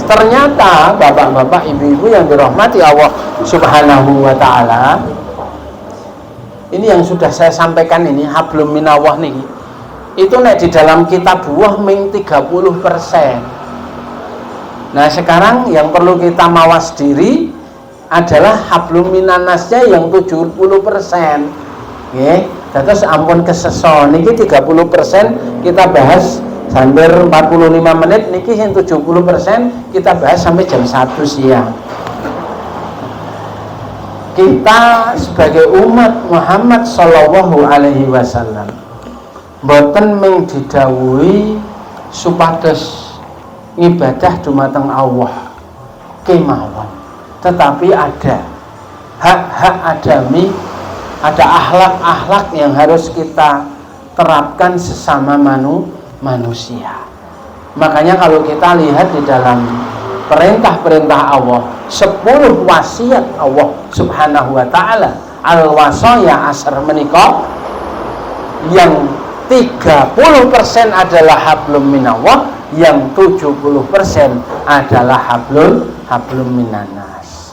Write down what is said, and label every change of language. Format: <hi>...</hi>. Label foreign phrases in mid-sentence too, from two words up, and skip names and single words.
<id>Ternyata bapak-bapak, ibu-ibu yang dirahmati</id> <ar>الله سبحانه وتعالى,</ar> <id>ini yang sudah saya sampaikan ini</id> <ar>حبل من الله</ar> <id>niki. Itu nek di dalam kitab buah ming 30%. Nah, sekarang yang perlu kita mawas diri adalah</id> <ar>حبل من الناسnya</ar> <id>yang 70%.</id> <jv>Nggih. Terus ampun keseso niki</jv> <id>30% kita bahas hampir 45 menit, niki yang 70% kita bahas sampai jam 1 siang. Kita sebagai umat</id> <jv>Muhammad</jv> <ar>صلى الله عليه وسلم</ar> <jv>boten mung didhawuhi supados ngibadah dumateng Allah kemawon,</jv> <id>tetapi ada hak-hak adami, ada akhlak-akhlak yang harus kita terapkan sesama manusia. Makanya kalau kita lihat di dalam perintah-perintah Allah, 10 wasiat</id> <ar>الله سبحانه وتعالى, الوصايا العشر</ar> <id>menika yang 30% adalah</id> <ar>حبل من الله,</ar> <id>yang 70% adalah</id> <ar>حبل من الناس.</ar>